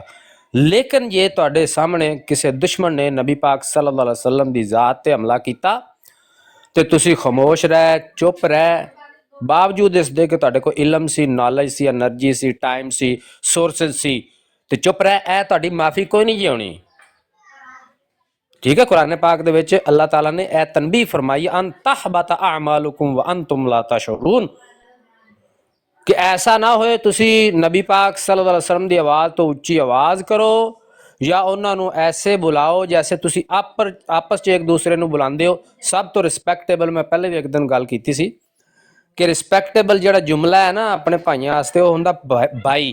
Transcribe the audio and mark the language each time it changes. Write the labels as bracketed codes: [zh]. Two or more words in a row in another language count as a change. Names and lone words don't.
[pa] ਲੇਕਿਨ ਜੇ ਤੁਹਾਡੇ ਸਾਹਮਣੇ ਕਿਸੇ ਦੁਸ਼ਮਣ ਨੇ ਨਬੀ ਪਾਕ [ar] صلى الله عليه وسلم [pa] ਦੀ ਜ਼ਾਤ ਤੇ ਹਮਲਾ ਕੀਤਾ ਤੇ ਤੁਸੀਂ ਖਾਮੋਸ਼ ਰਹਿ, ਚੁੱਪ ਰਹਿ, ਬਾਵਜੂਦ ਇਸ ਦੇ ਕਿ ਤੁਹਾਡੇ ਕੋਲ ਇਲਮ ਸੀ, ਨੌਲੇਜ ਸੀ, એનર્ਜੀ ਸੀ, ਟਾਈਮ ਸੀ, ਸੋਰਸਸ ਸੀ, ਤੇ ਚੁੱਪ ਰਹਿ, ਇਹ ਤੁਹਾਡੀ ਮਾਫੀ ਕੋਈ ਨਹੀਂ ਜੀ ਹੋਣੀ। ਠੀਕ ਹੈ, ਕੁਰਾਨ ਪਾਕ ਦੇ ਵਿੱਚ ਅੱਲਾਹ ਤਾਲਾ ਨੇ ਇਹ ਤਨਬੀਹ ਫਰਮਾਈ [ar] أن تحبط أعمالكم وأنتم لا تشعرون [pa] ਕਿ ਐਸਾ ਨਾ ਹੋਏ ਤੁਸੀਂ ਨਬੀ ਪਾਕ [ar] صلى الله عليه وسلم [pa] ਦੀ ਆਵਾਜ਼ ਤੋਂ ਉੱਚੀ ਆਵਾਜ਼ ਕਰੋ ਜਾਂ ਉਹਨਾਂ ਨੂੰ ਐਸੇ ਬੁਲਾਓ ਜੈਸੇ ਤੁਸੀਂ ਆਪਸ 'ਚ ਇੱਕ ਦੂਸਰੇ ਨੂੰ ਬੁਲਾਉਂਦੇ ਹੋ। ਸਭ ਤੋਂ ਰਿਸਪੈਕਟੇਬਲ, ਮੈਂ ਪਹਿਲੇ ਵੀ ਇੱਕ ਦਿਨ ਗੱਲ ਕੀਤੀ ਸੀ ਕਿ ਰਿਸਪੈਕਟੇਬਲ ਜਿਹੜਾ ਜੁਮਲਾ ਹੈ ਨਾ ਆਪਣੇ ਭਾਈਆਂ ਵਾਸਤੇ, ਉਹ ਹੁੰਦਾ ਬਾਈ।